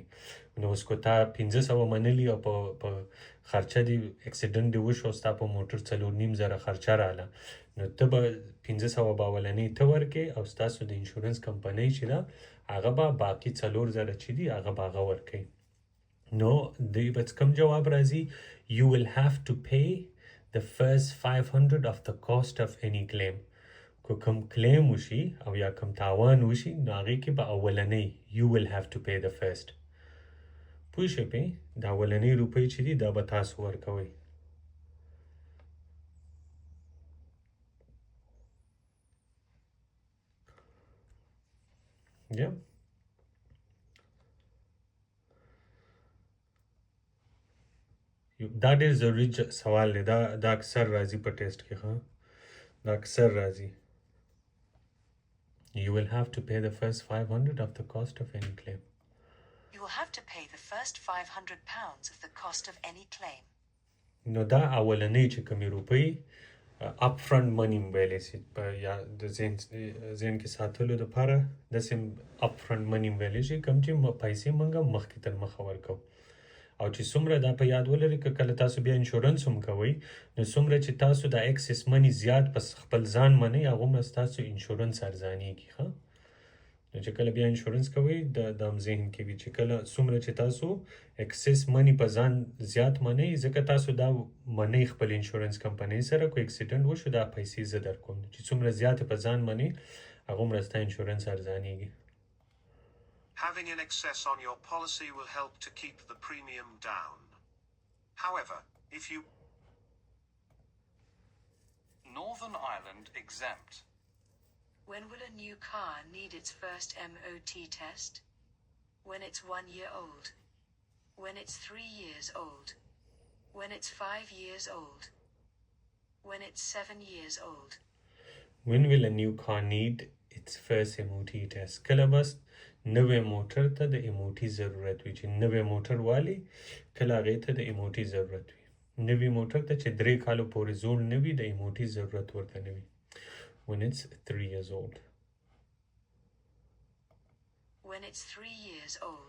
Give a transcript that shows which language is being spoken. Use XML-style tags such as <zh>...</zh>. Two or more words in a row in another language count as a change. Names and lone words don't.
<ps>نو اوس کو تا 1500 منلي او په خرچه دې اکسیډنټ دې وشو، ستا په موټر 4.5 خرچه راله، نو ته به 1500 به اولنۍ ته ورکې او ستاسو د</ps> <en>insurance company</en> <ps>چې ده هغه به باقي 4000 چې دي هغه به هغه ورکوي. نو دوی به کوم جواب راځي؟</ps> <en>You will have to pay the first 500 of the cost of any claim.</en> <ps>کو کوم کلیم وشي او یا کوم تاوان وشي نو هغې کې به اولنۍ</ps> <en>you will have to pay the first.</en> <ps>پوه شئ پې د اولنۍ روپۍ چې دي دا به تاسو ورکوئ.</ps> <en>Yeah.</en> <ps>دا ډېر ضروري سوال دی، دا اکثر راځي په ټیسټ کې. ها دا اکثر راځي.</ps> <en>You will have to pay the first 500 of the cost of any claim. You will have to pay the first £500 of the cost of any claim.</en> <ps>نو دا اولنۍ چې کومې روپۍ</ps> <en>up front money</en> <ps>ویلی شي یا د ذهن کې ساتلو دپاره داسې</ps> <en>up front money</en> <ps>ویلی شي کوم چې پیسې موږ مخکې تر مخه ورکو. او چې څومره دا په یاد ولرئ که کله تاسو بیا انشورنس هم کوئ نو څومره چې تاسو د</ps> <en>excess money</en> <ps>زیات په خپل ځان منئ هغومره ستاسو انشورنس ارزانیږي. ښه نو چې کله بیا انشورنس کوئ دا هم ذهن کې وي چې کله څومره چې تاسو</ps> <en>excess money</en> <ps>په ځان زیات منئ ځکه تاسو دا منئ خپل</ps> <en>insurance company</en> <ps>سره کو اکسیډنټ وشو دا پیسې زه درکوم. چې څومره زیاتې په ځان منئ هغومره ستا انشورنس ارزانیږي.</ps> <en>Having an excess on your policy will help to keep the premium down. However, if you Northern Ireland exempt. When will a new car need its first MOT test? When it's 1 year old. When it's 3 years old. When it's 5 years old. When it's 7 years old. When will a new car need its first MOT test?</en> <ps>کله بس نوې موټر ته د MOT ضرورت وي چې نوې موټر والی کله هغې ته د MOT ضرورت وي. نوې موټر ته چې 3 کالو پورې زوړ نه وي د MOT ضرورت ورته نه وي.</ps> <en>When it's 3 years old. When it's 3 years old.</en>